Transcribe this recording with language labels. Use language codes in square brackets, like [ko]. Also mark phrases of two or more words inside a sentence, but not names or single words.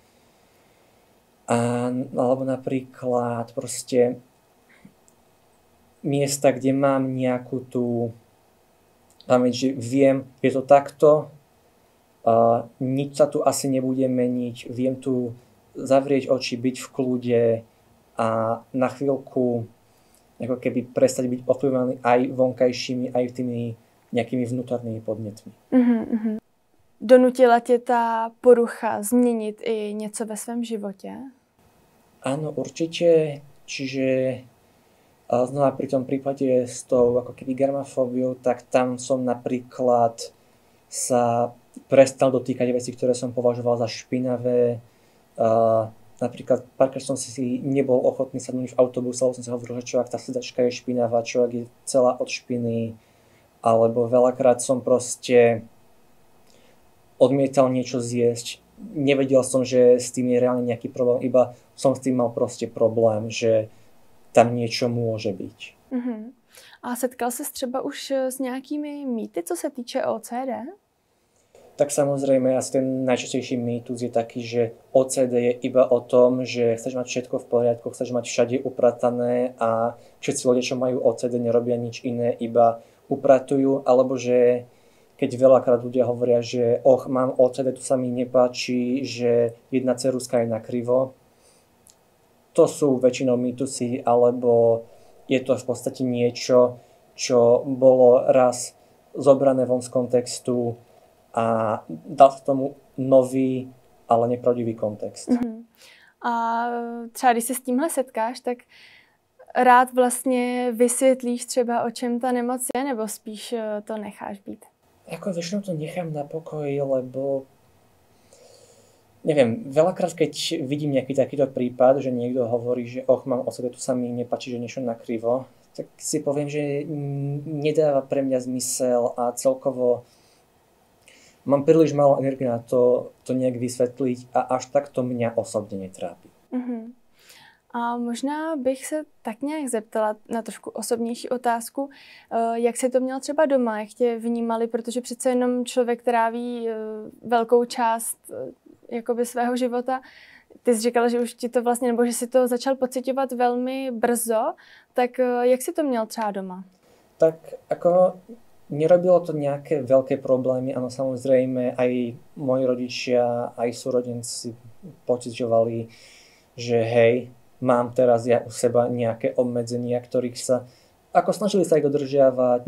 [sk] Alebo napríklad proste miesta, kde mám nejakú tú pamäť, že viem, je to takto, nič sa tu asi nebude meniť, viem tu zavrieť oči, byť v kľude a na chvíľku ako keby prestať byť ovplyvňovaný aj vonkajšími, aj tými nejakými vnútornými podnětmi. [cs] Donutila tě ta porucha změnit i něco ve svém životě? [sk] Áno, určite. Čiže znova pri tom prípade s tou ako keby germafóbiou, tak tam som napríklad sa prestal dotýkať veci, ktoré som považoval za špinavé. Napríklad párkrát som si nebol ochotný sadnúť v autobuse, lebo som si hovoril, že človek, tá sedačka je špinavá, človek je celá od špiny. Alebo veľakrát som proste odmietal niečo zjesť. Nevedel som, že s tým je reálne nejaký problém, iba som s tým mal proste problém, že tam niečo môže byť. [cs] A setkal ses třeba už s nějakými mýty, co se týče OCD? [sk] Tak samozrejme, asi ten najčastejší mýtus je taký, že OCD je iba o tom, že chceš mať všetko v poriadku, chceš mať všade upratané a všetci ľudia, čo majú OCD, nerobia nič iné, iba upratujú, alebo že keď veľakrát ľudia hovoria, že mám OCD, to sa mi nepáči, že jedna ceruska je nakrivo. To sú väčšinou mýtusy, alebo je to v podstate niečo, čo bolo raz zobrané von z kontextu a dal sa tomu nový, ale nepravdivý kontext. [cs] A třeba když se s tímhle setkáš, tak rád vlastně vysvětlíš třeba, o čem ta nemoc je, nebo spíš to necháš být? [sk] Ako väčšinou to nechám na pokoji, lebo neviem, veľakrát keď vidím nejaký takýto prípad, že niekto hovorí, že mám OCD, tu sa mi nepáči, že niečo nakrivo, tak si poviem, že nedáva pre mňa zmysel a celkovo mám príliš málo energie na to nejak vysvetliť a až tak to mňa osobne netrápi. [cs] A možná bych se tak nějak zeptala na trošku osobnější otázku, jak jsi to měl třeba doma, jak tě vnímali, protože přece jenom člověk tráví velkou část jakoby svého života. Ty jsi říkala, že už ti to vlastně, nebo že si to začal pociťovat velmi brzo, tak jak jsi to měl třeba doma? [sk] Tak ako nerobilo to nejaké veľké problémy, áno, samozrejme aj moji rodičia, aj súrodenci pociťovali, že hej, mám teraz ja u seba nejaké obmedzenia, ktorých sa ako snažili sa ich dodržiavať.